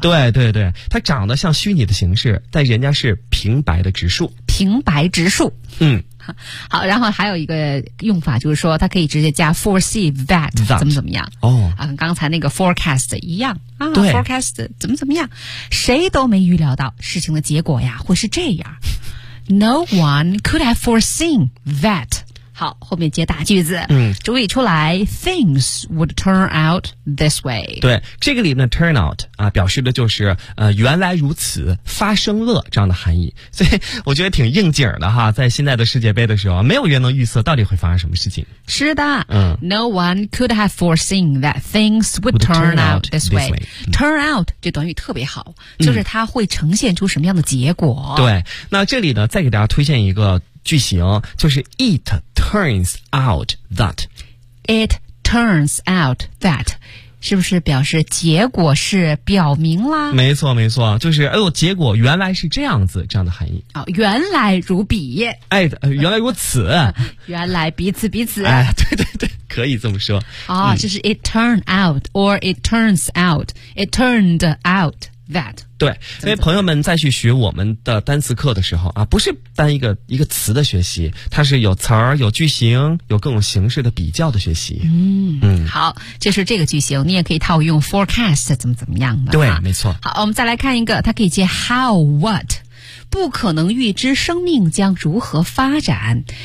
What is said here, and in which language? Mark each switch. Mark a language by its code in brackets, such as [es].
[zh] 对对对，它长得像虚拟的形式，但人家是平白的直述，平白直述。嗯，好，然后还有一个用法，就是说它可以直接加 foresee that 怎么怎么样、跟刚才那个 forecast 一样啊。对， forecast 怎么怎么样，谁都没预料到事情的结果呀会是这样。 [en] No one could have foreseen that。 [zh] 好，后面接大句子，注意出来 [en] things would turn out this way。 [zh] 对，这个里面的 turn out 啊，表示的就是原来如此，发生了这样的含义，所以我觉得挺应景的哈，在现在的世界杯的时候，没有人能预测到底会发生什么事情。是的、 [en] No one could have foreseen that things would turn out this way。 [zh] turn out 这短语特别好，就是它会呈现出什么样的结果、对，那这里呢再给大家推荐一个句型，就是 [en] it turns out that， it turns out that， [zh] 是不是表示结果是表明啦？没错没错，就是结果原来是这样子，这样的含义、原来如彼，哎，原来如此。原来彼此彼此，哎，对对对，可以这么说、就是 [en] it turned out or it turns out， it turned outthat。 [zh] 对，因为朋友们再去学我们的单词课的时候啊，不是单一个词的学习，它是有词儿、有句型、有各种形式的比较的学习。好，就是这个句型，你也可以套用 forecast 怎么怎么样的。对，没错。好，我们再来看一个，它可以接 how what， 不可能预知生命将如何发展。